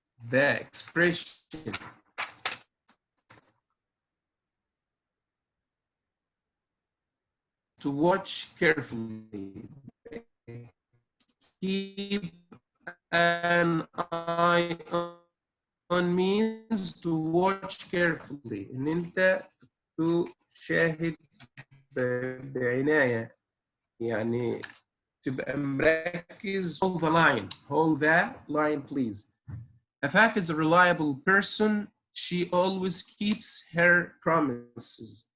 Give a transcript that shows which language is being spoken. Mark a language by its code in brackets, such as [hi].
[en] The expression to watch carefully. Keep an eye on means to watch carefully. [ar] إن أنت تشاهد بعناية، يعني تبقى مركز. [en] Hold the line. Hold the line, please. Afaf is a reliable person. She always keeps her promises.